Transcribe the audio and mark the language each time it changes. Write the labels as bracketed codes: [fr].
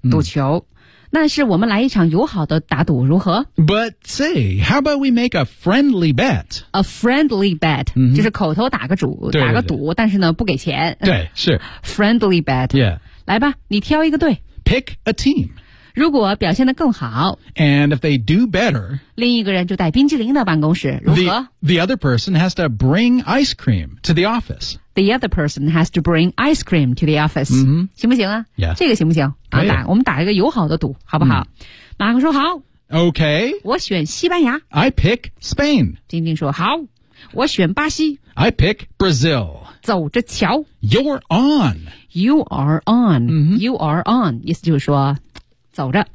[zh] 嗯、赌球那是我们来一场友好的打赌如何 [en] But say, how about we make a friendly bet? A friendly bet、 mm-hmm. [zh] 就是口头打个赌对对对打个赌但是呢不给钱对是 [en] Friendly bet、 yeah. [zh] 来吧你挑一个队 [en] Pick a team [zh] 如果表现得更好 [en] And if they do better [zh] 另一个人就带冰淇淋到办公室如何 [en] the other person has to bring ice cream to the office The other person has to bring ice cream to the office、 mm-hmm. [zh] 行不行啊、 [en] yeah. [zh] 这个行不行可以、啊、我们打一个友好的赌好不好、mm. 马克说好 [en] OK [zh] 我选西班牙 [en] I pick Spain [zh] 丁丁说好我选巴西 [en] I pick Brazil [zh] 走着瞧 [en] You're on You are on、 mm-hmm. You are on [zh] 意思就是说走着